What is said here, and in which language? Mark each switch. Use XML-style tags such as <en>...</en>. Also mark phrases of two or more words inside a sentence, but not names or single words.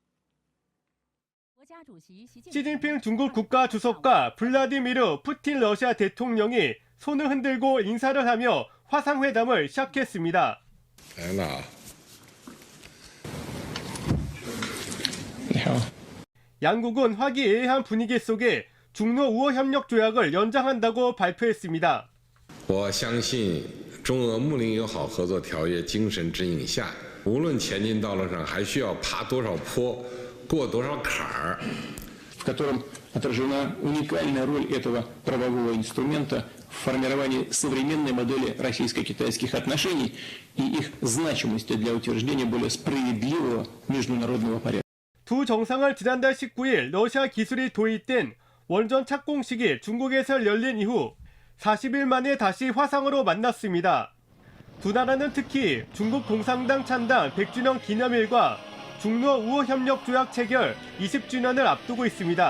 <ko>시진핑 중국 국가주석과 블라디미르 푸틴 러시아 대통령이 손을 흔들고 인사를 하며 화상회담을 시작했습니다. 양국은 화기애애한 분위기 속에 중러 우호 협력 조약을 연장한다고 발표했습니다.</ko> <zh>我相信中俄睦邻友好合作条约精神指引下，无论前进道路上还需要爬多少坡，过多少坎儿。</zh> <ru>в котором отражена уникальная роль этого правового инструмента в формировании современной модели российско-китайских отношений и их значимости для утверждения более справедливого международного порядка.</ru> <ko>두 정상을 지난달 19일 러시아 기술이 도입된 원전 착공식이 중국에서 열린 이후 40일 만에 다시 화상으로 만났습니다. 두 나라는 특히 중국 공산당 찬당 100주년 기념일과 중러 우호 협력 조약 체결 20주년을 앞두고 있습니다.</ko>